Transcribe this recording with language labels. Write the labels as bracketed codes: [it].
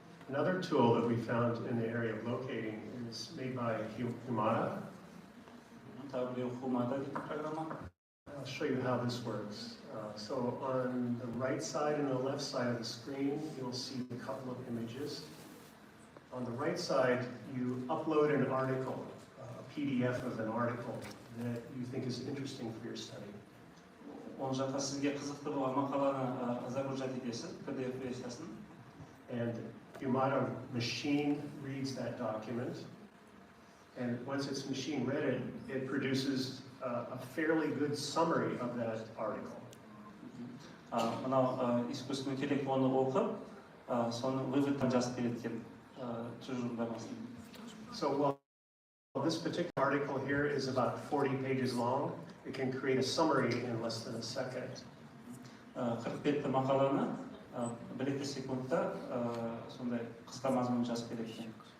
[en] Another tool that we found in the area of locating is made by Humada. [kk] Тағы біреу Humada деген программа. [en] I'll show you how this works. So on the right side and the left side of the screen, you'll see a couple of images. On the right side, you upload an article, a PDF of an article that you think is interesting for your study. [kk] Ол жақта сізге қызықты болған мақаланы загружать етесіз, PDF версиясын. [en] And Humada machine reads that document. And once it's machine read, it produces a fairly good summary of that article. [kk] Мынау искусственный интеллект оны оқып, соны выводтан жазып береді екен тұжырымдамасын. [en] So while this particular article here is about 40 pages long, it can create a summary in less than a second. [kk] 40 бетті мақаланы 1-2 секундта сондай қысқа мазмұн жазып береді екен.